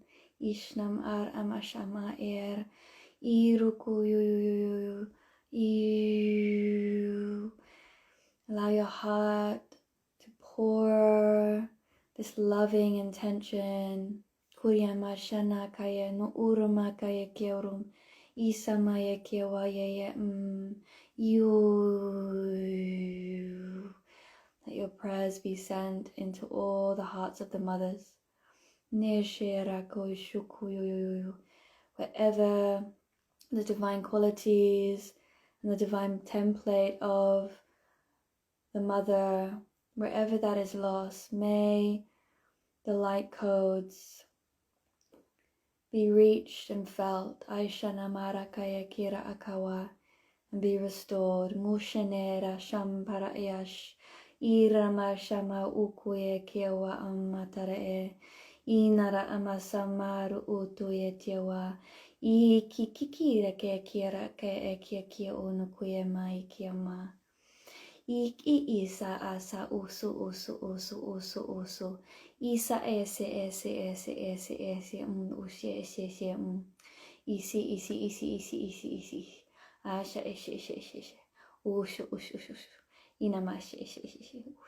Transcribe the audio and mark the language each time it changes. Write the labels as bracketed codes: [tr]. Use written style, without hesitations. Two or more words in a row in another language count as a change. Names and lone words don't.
[en] Ishnam ar amashama er iruku. Allow your heart to pour this loving intention. Kuryama shana kaya no uruma kaya kyorum. Isamaya kyawaya you. Let your prayers be sent into all the hearts of the mothers. Wherever the divine qualities and the divine template of the mother, wherever that is lost, may the light codes be reached and felt. And be restored. Mushanera shamparayash. Irama shama ukuye kiewa amatare. Inara amasamaru utuye tiewa. Kikira ke kira ke kia unukuye mai kiama. Isa asa usu. Isa ese ushe isi. Asha ishe. Ushu. Inamash ishe.